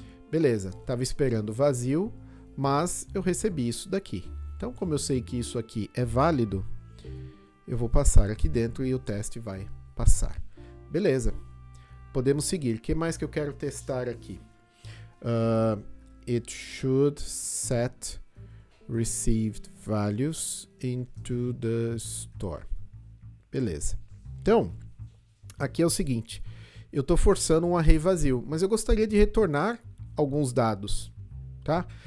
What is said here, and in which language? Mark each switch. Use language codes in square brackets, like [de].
[pt] Beleza, estava esperando vazio, mas eu recebi isso daqui. Então, como eu sei que isso aqui é válido, eu vou passar aqui dentro e o teste vai passar. Beleza. Podemos seguir. O que mais que eu quero testar aqui? [en] It should set received values into the store. [pt] Beleza. Então, aqui é o seguinte. Eu estou forçando um array vazio, mas eu gostaria de retornar alguns dados, tá?